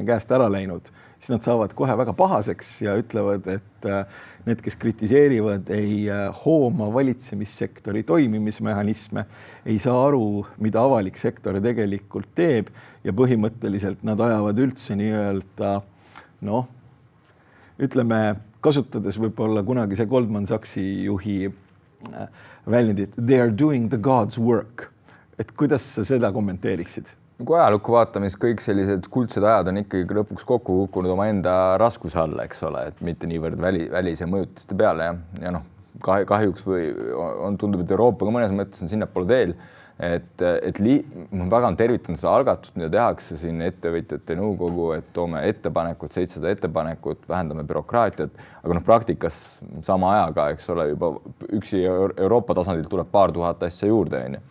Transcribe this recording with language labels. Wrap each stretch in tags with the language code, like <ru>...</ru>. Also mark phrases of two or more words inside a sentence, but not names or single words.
<et>käest ära läinud, siis nad saavad kohe väga pahaseks ja ütlevad, et need, kes kritiseerivad, ei hooma valitsemissektori toimimismehhanisme, ei saa aru, mida avalik sektor tegelikult teeb ja põhimõtteliselt nad ajavad üldse nii-öelda, ütleme, kasutades võib-olla kunagi see Goldman Sachsi juhi väljendit,</et> <en>they are doing the God's work.</en> <et>Et kuidas sa seda kommenteeriksid? Kui ajalukku vaatame, siis kõik sellised kuldsed ajad on ikkagi lõpuks kokku kukkunud oma enda raskuse alla, eks ole, et mitte niivõrd välise mõjutiste peale ja kahjuks või tundub, et Euroopaga mõnes mõttes on sinnapoole teel, et ma väga on tervitanud seda algatust, mida tehakse siin ettevõtjate nõukogu, et toome ettepanekut, 700 ettepanekut, vähendame bürokraatiat, aga praktikas sama ajaga, eks ole, juba üksi Euroopa tasandil tuleb paar tuhat asja juurde.</et>